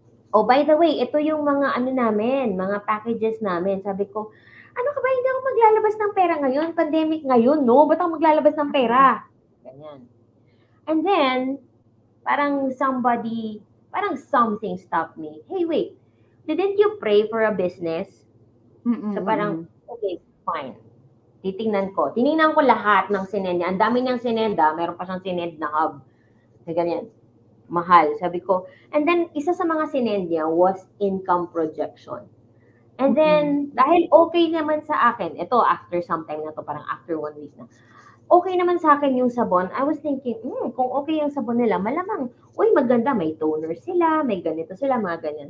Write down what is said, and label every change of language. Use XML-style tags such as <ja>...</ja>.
<tl>Oh, by the way, ito yung mga ano namin, mga packages namin. Sabi ko, ano ka ba, hindi ako maglalabas ng pera ngayon. Pandemic ngayon, no? Ba't ako maglalabas ng pera? Ganyan.</tl> <en>And then, parang something stopped me. Hey, wait, didn't you pray for a business?</en> <tl>So parang, okay, fine. Tiningnan ko lahat ng sinenda. Ang dami niyang sinenda, meron pa siyang sinend na hub. Na ganyan. Mahal. Sabi ko, and then, isa sa mga sinend niya was income projection. And then, dahil okay naman sa akin, ito after some time na to, parang after 1 week na, okay naman sa akin yung sabon,</tl> <en>I was thinking,</en> <tl>kung okay yung sabon nila, malamang, uy, maganda, may toner sila, may ganito sila, mga ganyan.</tl>